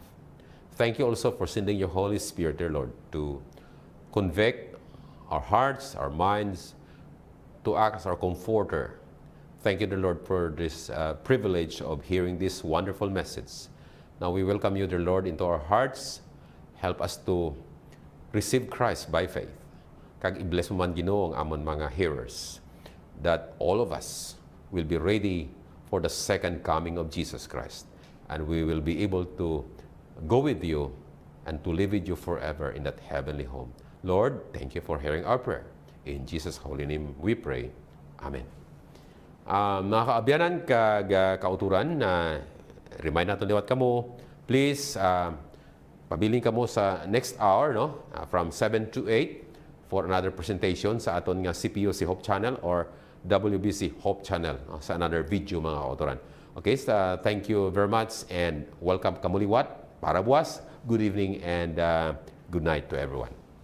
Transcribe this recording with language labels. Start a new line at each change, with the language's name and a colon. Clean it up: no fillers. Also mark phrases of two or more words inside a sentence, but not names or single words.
English: Thank you also for sending your Holy Spirit, dear Lord, to convict our hearts, our minds, to act as our comforter. Thank you, dear Lord, for this privilege of hearing this wonderful message. Now we welcome you, dear Lord, into our hearts. Help us to receive Christ by faith.
Hiligaynon: Kag i-bless mo man Ginoo ang amon mga hearers,
English: that all of us will be ready for the second coming of Jesus Christ, and we will be able to go with you and to live with you forever in that heavenly home. Lord, thank you for hearing our prayer. In Jesus' holy name we pray. Amen.
Hiligaynon: Mga kaabyanan, kauturan, na remind natin liwat kamo, please, pabiling kamo sa next hour, no?
English: From 7 to 8 for another presentation
Hiligaynon: sa aton nga
English: CPUC Hope Channel or WBC Hope Channel, no?
Hiligaynon: Sa another video, mga kauturan.
English: Okay, so thank you very much and welcome
Hiligaynon: kamuliwat, para buwas,
English: good evening and good night to everyone.